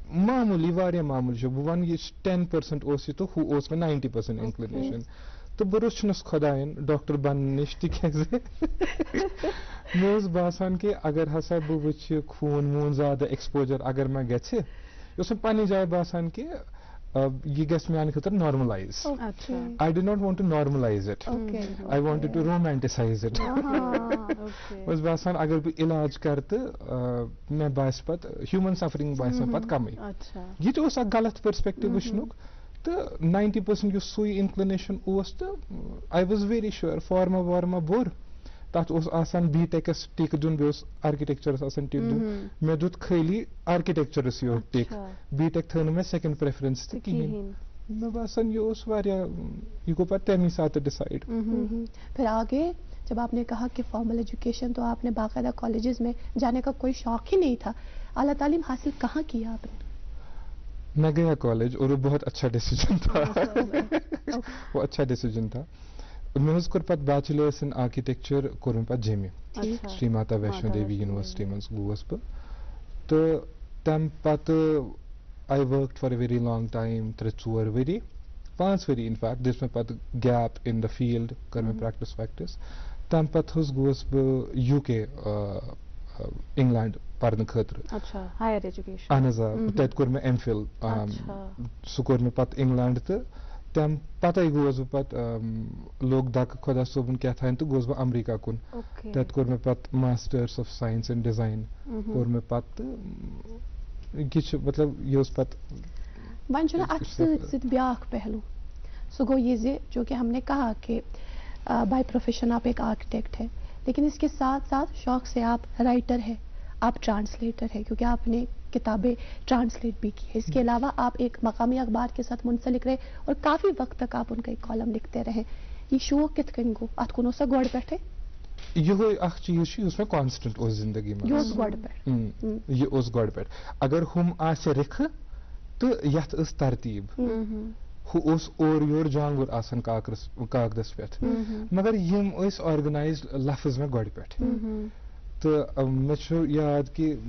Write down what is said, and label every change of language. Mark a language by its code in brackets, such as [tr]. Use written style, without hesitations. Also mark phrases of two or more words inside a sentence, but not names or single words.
[ks] معموٗلی, واریاہ معموٗلی چھُ, بہٕ ونہٕ یہِ 10% اوس یہِ تہٕ ہُہ اوس مےٚ 90% اِنکلِنیشن. تو بہٕ رُچھنَس خۄدایَن ڈاکٹر بننہٕ نِش تِکیٛازِ مےٚ اوس باسان کہِ اگر ہسا بہٕ وٕچھِ خوٗن ووٗن زیادٕ ایٚکسپوجر اگر مےٚ گژھِ یہِ اوس مےٚ پننہِ جایہِ باسان کہِ یہِ گژھِ میانہِ خٲطرٕ نارملایز [en] I did not want to normalize it. I wanted to romanticize it. [ks] اوس باسان اگر بہٕ علاج کرٕ تہٕ مےٚ باسہِ پتہٕ [en] human suffering [ks] باسہِ مےٚ پتہٕ کمٕے یہِ تہِ اوس اکھ غلط پٔرسپیکٹِو وٕچھنُک تہٕ 90% یُس سُے اِنکلِنیشن اوس تہٕ [en] I was very sure [ks] فارما وارما بوٚر تتھ اوس آسان بی ٹیکس ٹِک دیُن بیٚیہِ اوس آرکِٹیکچرس آسان ٹِک دیُن مےٚ دیُت خٲلی آرکِٹیکچرس یوت ٹِک بی ٹیک تھٲو نہٕ مےٚ [en] second preference [ks] تہِ کِہیٖنۍ مےٚ باسان یہِ اوس واریاہ یہِ گوٚو پتہٕ تمی ساتہٕ ڈِسایڈ [ur] پھر آگے جب آپ نے کہا کہ فارمل ایجوکیشن تو آپ نے باقاعدہ کالجز میں جانے کا کوئی شوق ہی نہیں تھا اعلیٰ تعلیم حاصل کہاں کیا آپ نے میں گیا کالج اور وہ بہت اچھا ڈیسیجن تھا وہ اچھا ڈیسیجن تھا [ks] مےٚ حظ کوٚر پتہٕ [en] bachelors in architecture [ks] کوٚر مےٚ پتہٕ جیٚمہِ شری ماتا ویشنو دیوی یونیورسٹی منٛز گوس بہٕ تہٕ تمہِ پتہٕ [en] I worked for a very long time [ks] 3-4 ؤری 5 ؤری اِنفیکٹ دِژ مےٚ پتہٕ [en] gap in the field [ks] کٔر مےٚ پریکٹِس ویکٹِس تمہِ پتہٕ حظ گوس بہٕ UK اِنگلینڈ پرنہٕ خٲطرٕ اہن حظ آ تتہِ کوٚر مےٚ MPhil سُہ کوٚر مےٚ پتہٕ اِنگلینڈ تہٕ تمہِ پتے گوس بہٕ پتہٕ لوٚگ دکہٕ خۄدا صٲبُن کیٛاہتانۍ تہٕ گوس بہٕ امریکہ کُن تتہِ کوٚر مےٚ پتہٕ [en] masters of science and design [ks] کوٚر مےٚ پتہٕ یہِ چھُ مطلب یہِ اوس پتہٕ وۄنۍ چھُنہ اتھ سۭتۍ سۭتۍ بیاکھ پہلو سُہ گوٚو یہ زِ [ur] جو کہ ہم نے کہا کہ [en] by profession [ur] آپ ایک آرکیٹیکٹ ہے لیکن اس کے ساتھ ساتھ شوق سے آپ رائٹر ہے آپ ٹرانسلیٹر ہے کیونکہ آپ نے کتابیں ٹرانسلیٹ بھی کی ہے اس کے علاوہ آپ ایک مقامی اخبار کے ساتھ منسلک رہے اور کافی وقت تک آپ ان کا ایک کالم لکھتے رہے یہ شوق [ks] کتھ کٔنۍ گوٚو اتھ کُن اوسا گۄڈٕ پٮ۪ٹھے یِہوے اکھ چیٖز چھُ یُس مےٚ کانسٹنٹ اوس زندگی منٛز یہِ اوس گۄڈٕ پٮ۪ٹھ اگر ہُم آسہِ رِکھٕ تہٕ یتھ ٲس ترتیٖب ہُہ اوس اورٕ یورٕ جانگُر آسان کاغدس پٮ۪ٹھ مگر یِم ٲسۍ آرگنایزڈ لفظ مےٚ گۄڈٕ پٮ۪ٹھ تہٕ مےٚ چھُ یاد کہِ